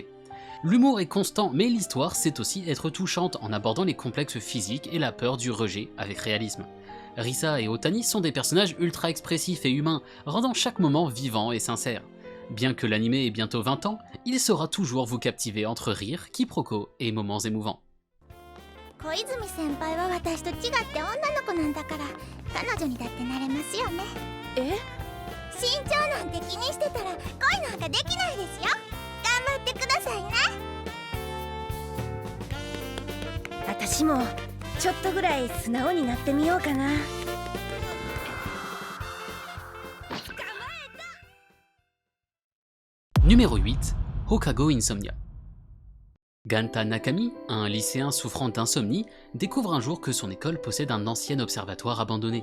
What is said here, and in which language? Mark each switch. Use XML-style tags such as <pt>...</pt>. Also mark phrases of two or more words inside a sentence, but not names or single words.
<fr>L'humour est constant, mais l'histoire sait aussi être touchante en abordant les complexes physiques et la peur du rejet avec réalisme. Risa et Otani sont des personnages ultra expressifs et humains, rendant chaque moment vivant et sincère. Bien que l'anime ait bientôt 20 ans, il saura toujours vous captiver entre rires, quiproquos et moments émouvants.</fr> <ja>小泉先輩は私と違って女の子なんだから彼女にだってなれますよね。え？身長なんて気にしてたら恋なんかできないですよ。頑張ってくださいね。私もちょっとぐらい素直になってみようかな。</ja> <fr>Numéro 8, Hokago Insomnia. Ganta Nakami, un lycéen souffrant d'insomnie, découvre un jour que son école possède un ancien observatoire abandonné.</fr>